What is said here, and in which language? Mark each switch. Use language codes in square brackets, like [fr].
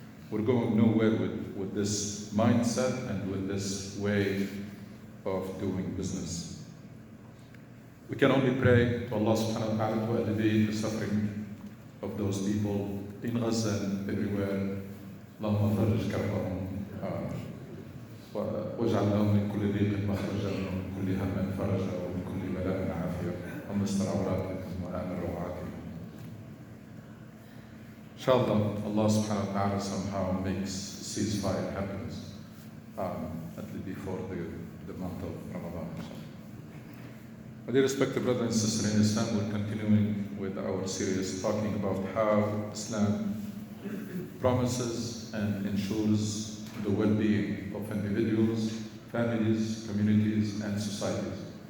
[en] We're going nowhere with this mindset and with this way of doing business. We can only pray to Allah subhanahu wa ta'ala to alleviate the suffering of those people in Gaza and everywhere. [ar] اللهم فرج كربهم واجعل لهم من كل ضيق مخرجا ومن كل هم فرجا ومن كل بلاء عافية. ومستر عوراتهم وآمن روعاتهم. [en] Inshallah, Allah subhanahu wa ta'ala somehow makes ceasefire happen at least before the month of Ramadan. My dear respected brothers and sisters in Islam, we're continuing with our series talking about how Islam promises and ensures the well-being of individuals, families, communities, and societies.